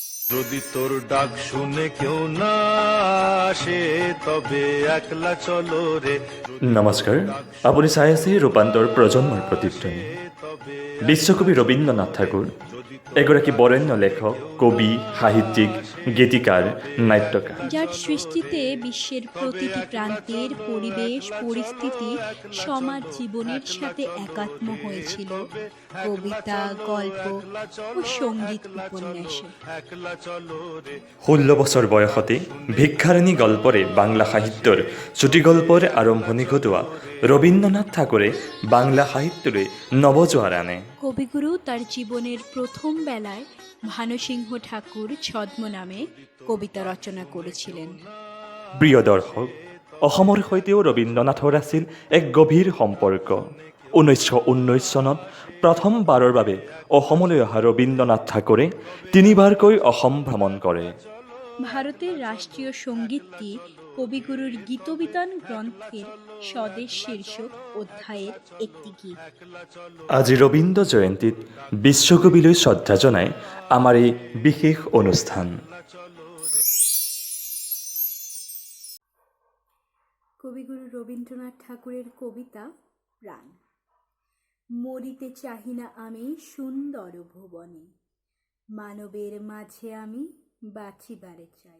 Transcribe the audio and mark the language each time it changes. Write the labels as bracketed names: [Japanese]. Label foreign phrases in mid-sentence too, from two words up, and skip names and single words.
[Bangla] যদি তোর ডাক শুনে কেউ না আসে তবে একলা চলো রে। [Assamese] নমস্কাৰ, আপুনি চাই আছে ৰূপান্তৰ প্ৰজন্মৰ প্ৰতিধ্বনি। বিশ্বকবি ৰবীন্দ্ৰনাথ ঠাকুৰ এগৰাকী বৰেণ্য লেখক, কবি, সাহিত্যিক, গীতিকাৰ, নাট্যকাৰ, [Bangla] যার সৃষ্টিতে বিশ্বের প্রতিটি প্রান্তের পরিবেশ পরিস্থিতি সমাজ জীবনের সাথে একাত্ম হয়েছিল কবিতা, গল্প ও সঙ্গীত উপন্যাসে। [Assamese] 16 বছৰ বয়সতে ভিক্ষাৰিণী গল্পৰে বাংলা সাহিত্যৰ চুটিগল্পৰ আৰম্ভণি ঘটোৱা ৰবীন্দ্ৰনাথ ঠাকুৰে বাংলা সাহিত্যলৈ নৱজোৱাৰ আনে। [Bangla] কবিগুরু তার জীবনের প্রথম বেলায় ভানুসিংহ ঠাকুর ছদ্মনামে কবিতা ৰচনা করেছিলেন। [Assamese] প্ৰিয় দৰ্শক, অসমৰ সৈতেও ৰবীন্দ্ৰনাথৰ আছিল এক গভীৰ সম্পৰ্ক। 1919 চনত প্ৰথমবাৰৰ বাবে অসমলৈ অহা ৰবীন্দ্ৰনাথ ঠাকুৰে 3বাৰকৈ অসম ভ্ৰমণ কৰে। [Bangla] ভারতের রাষ্ট্রীয় সঙ্গীতটি কবিগুরুর গীতবিতান গ্রন্থের স্বদেশ শীর্ষক অধ্যায়ের একটি গীত। [Assamese] আজি ৰবীন্দ্ৰ জয়ন্তীত বিশ্বকবিলৈ শ্ৰদ্ধা জনাই আমাৰ এই বিশেষ অনুষ্ঠান। [Bangla] কবিগুরু রবীন্দ্রনাথ ঠাকুরের কবিতা প্রাণ। মরিতে চাহি না আমি সুন্দর ভুবনে, মানবের মাঝে আমি বাঁচিবারে চাই।